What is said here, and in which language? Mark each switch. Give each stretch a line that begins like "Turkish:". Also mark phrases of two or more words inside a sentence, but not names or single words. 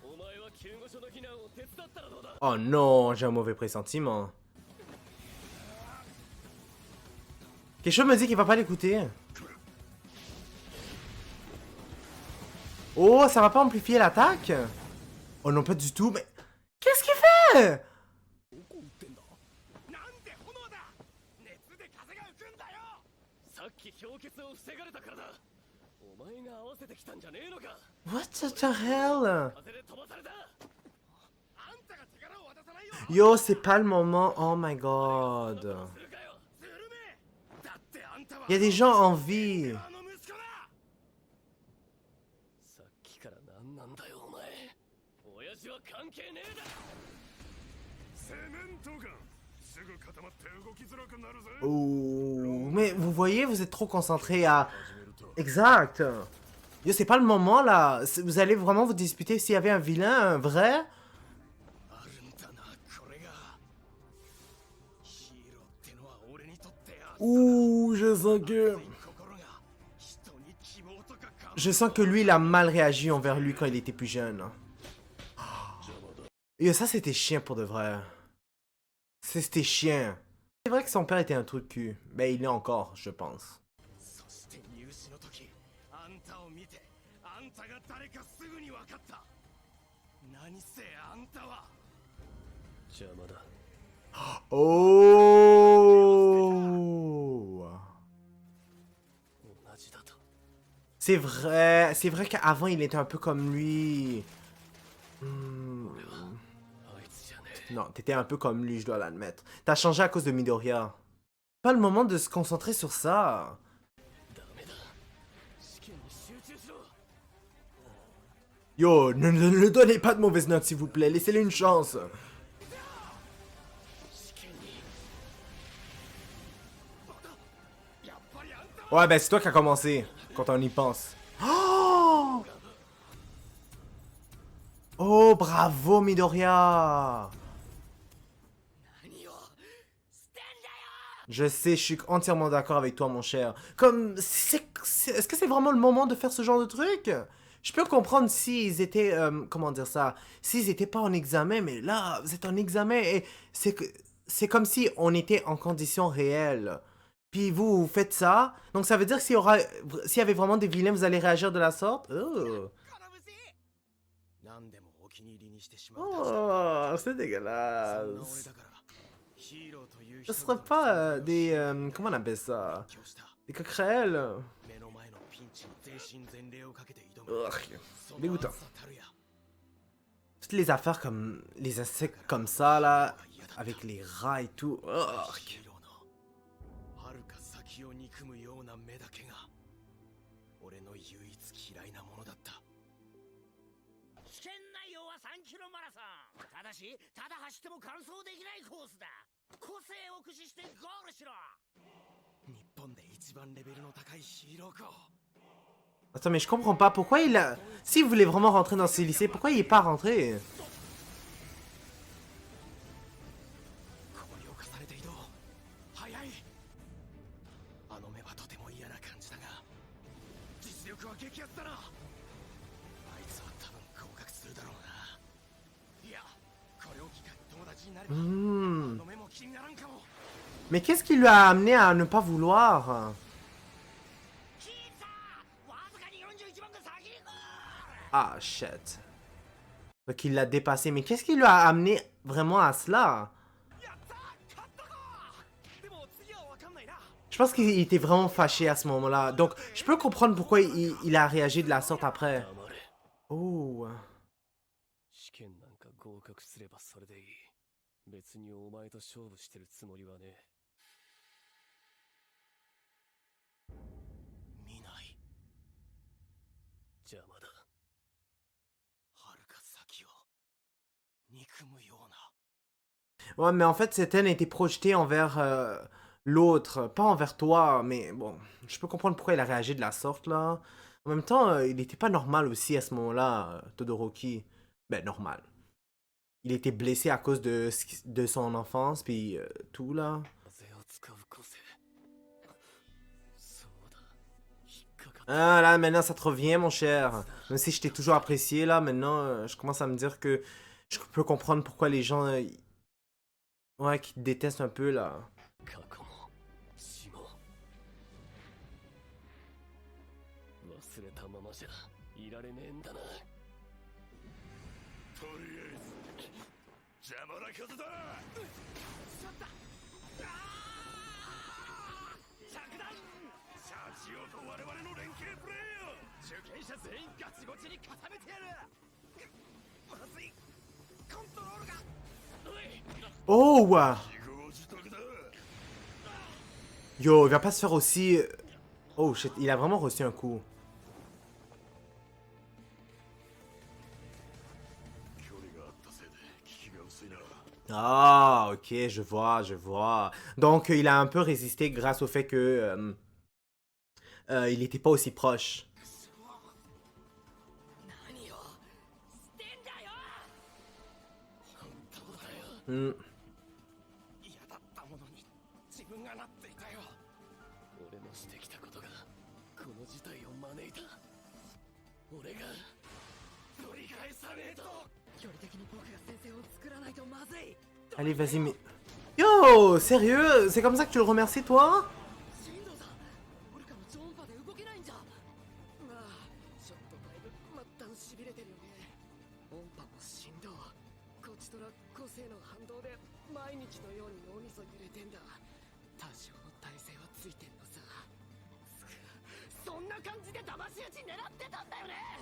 French: Oh non, j'ai un mauvais pressentiment. Quelque chose me dit qu'il va pas l'écouter. Oh, ça va pas amplifier l'attaque? Oh non, pas du tout, mais... Qu'est-ce qu'il fait?
English: What the hell?
French: Yo, c'est pas le moment.
English: Oh my god.
French: Il y a des gens en vie.
Japanese: 親父は関係ねえだ。セメントガンすぐ固まって動きづらくなるぜ。
French: Oh, mais vous voyez, vous êtes trop concentré à... Exact. Yo, c'est pas le moment, là. Vous allez vraiment vous disputer s'il y avait un vilain, un vrai?
Japanese: あるんだなこれが。ヒーローってのは俺にとって
French: Ouh, je sens que...
Japanese: 心が人に希望とかか。
French: Je sens que lui, il a mal réagi envers lui quand il était plus jeune. Yo, ça, c'était chiant pour de vrai. C'était chiant. C'est vrai que son père était un trou de cul. Ben, il est encore, je pense.
Japanese: そして入試の時あんたを見てあんたが誰かすぐに分かった。何せあんたは邪魔だ。 Oh! 同じだと。
French: C'est vrai qu'avant, il était un peu comme lui. Hmm.
Japanese: あいつじゃねえ。
French: Non, t'étais un peu comme lui, je dois l'admettre. T'as changé à cause de Midoriya. Pas le moment de se concentrer sur ça.
Japanese: ダメだ。試験に集中しろ。
French: Yo, ne donnez pas de mauvaises notes, s'il vous plaît. Laissez-lui une chance.
Japanese: 試験に。やっぱりあんたは。
French: Ouais, ben c'est toi qui as commencé, quand on y pense. Oh! Oh, bravo, Midoriya.
Japanese: 何をしてんだよ。
French: Je sais, je suis entièrement d'accord avec toi, mon cher. Comme, est-ce que c'est vraiment le moment de faire ce genre de truc? Je peux comprendre s'ils étaient, comment dire ça, s'ils étaient pas en examen, mais là, vous êtes en examen et c'est comme si on était en conditions réelles. Puis vous faites ça, donc ça veut dire que s'il y avait vraiment des vilains, vous allez réagir de la sorte? Oh,
Japanese: 何でもお気に入りにしてしまうたちだ。
French: oh c'est
Japanese: そんな俺
French: dégueulasse.
Japanese: だからヒーローという
French: Ce
Japanese: 人
French: serait
Japanese: 々の
French: pas
Japanese: 存在を
French: des,
Japanese: 知る
French: comment on appelle ça?
Japanese: 勉強した。
French: Des coquerelles?
Japanese: 目の前のピンチに全身全霊をかけて挑む。 Ugh, その
French: dégoûtant.
Japanese: 熱さたるや。
French: Toutes les affaires comme les insectes comme ça là, avec les rats et tout.
Japanese: ヒ Ugh. ーローの遥か先を憎むような目だけが俺の唯一嫌いなものだった。危険内容は3キロマラソン。ただし、ただ走っても完走できないコースだ。個性を駆使してゴールしろ。日本で一番レベルの高いヒーロー校。
French: Attends, mais je comprends pas pourquoi il a... S'il voulait vraiment rentrer dans ce lycée, pourquoi il est pas rentré?
Japanese: ここに侵されて移動。早い。あの目はとても嫌な感じだが、実力は激アツだな。あいつは多分合格するだろうな。いや、これを機会に友達になれば、あ Hmm. の目も気にならんかも。
French: Mais qu'est-ce qui lui a amené à ne pas vouloir?
Japanese: キーさん、わずかに41番が先にゴール。
French: Ah, shit. Donc il l'a dépassé. Mais qu'est-ce qui lui a amené vraiment à cela?
Japanese: やったー、勝ったか。でも次はわかんないな。
French: Je pense qu'il était vraiment fâché à ce moment-là. Donc je peux comprendre pourquoi il a réagi de la sorte après.
Japanese: 黙れ。 Oh. 試験なんか合格すればそれでいい。別にお前と勝負してるつもりはね。見ない。邪魔だ。遥か先を憎むような。
French: Ouais, mais en fait, cette haine a été projetée envers l'autre, pas envers toi. Mais bon, je peux comprendre pourquoi il a réagi de la sorte là. En même temps, il n'était pas normal aussi à ce moment-là, Todoroki. Ben, normal. Il était blessé à cause de son enfance, puis tout là.
Japanese: 風を使う個性。そうだ。引っかかった。
French: Ah là, maintenant ça te revient, mon cher. Même si je t'ai toujours apprécié là, maintenant je commence à me dire que je peux comprendre pourquoi les gens, ouais, qui te détestent un peu là.
Japanese: 過去も死も忘れたままじゃいられねえんだな。とりあえず邪魔な風だ。しまった。着弾。シャチオと我々の連携プレーよ。受験者全員ガチゴチに固めてやる。まずい。コントロールが。おい。 Oh! 自業自得だ。
French: Yo, il va pas se faire aussi... Oh shit, il a vraiment reçu un coup.
Japanese: 距離ついな。
French: Ah, ok, je vois, je vois. Donc, il a un peu résisté grâce au fait que il n'était pas aussi proche.
Japanese: 何をしてんだよ。本当だよ。 Hmm. 嫌だったものに自分がなっていたよ。俺のしてきたことがこの事態を招いた。俺が取り返さねえと。距離的に僕が先生を作らないとまずい。
French: Allez, vas-y, mais... Yo, sérieux? C'est comme ça que tu le remercies, toi?
Japanese: 進藤さん、俺から超音波で動けないんじゃ。まあ、ちょっとだいぶ末端しびれてるよね。音波も振動、こちとら個性の反動で毎日のように脳みそ揺れてんだ。多少の耐性はついてんのさ。そんな感じで騙し討ち狙ってたんだよね。